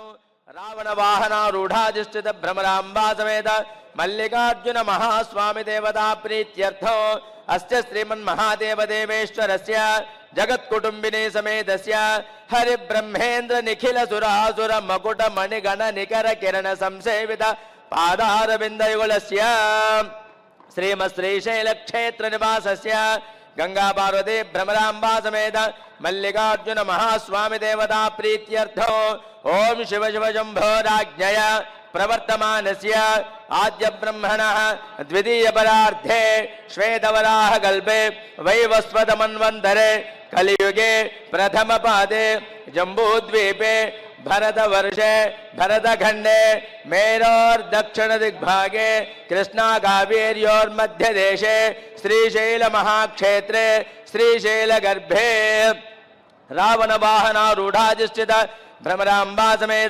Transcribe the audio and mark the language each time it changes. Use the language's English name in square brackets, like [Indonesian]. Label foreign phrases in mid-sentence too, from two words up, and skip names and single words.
[Sanskrit] రావణ వాహనారూఢాధిష్ఠిత భ్రమరాంబా సమేత మల్లికార్జున మహాస్వామి దేవతా ప్రీత్యర్థం అస్య శ్రీమన్మహాదేవ దేవేశ్వరస్య జగత్కుటుంబిని సమేతస్య హరి బ్రహ్మేంద్ర నిఖిల సురాసుర మకుట మణిగణ నికర కిరణ సంసేవిత పాదారవిందయుగళస్య శ్రీమత్ శ్రీశైల క్షేత్ర నివాసస్య గంగా పార్వతీ భ్రమరాంబా సమేత మల్లికార్జున మహాస్వామి దేవతా ప్రీత్యర్థం ఓం శివ శివ శంభో రాజ్ఞయ प्रवर्तमानस्य आद्य ब्रह्मणः द्वितीय परार्धे श्वेतवराह कल्पे वैवस्वत मन्वन्तरे कलियुगे प्रथम पादे जम्बूद्वीपे भरतवर्षे भरतखंडे मेरोर्दक्षिण दिग्भागे कृष्णा कावेर्योर्मध्यदेशे श्रीशैल महाक्षेत्रे श्रीशैलगर्भे रावण वाहनारूढ़ाधिष्ठित भ्रमरांबा समेत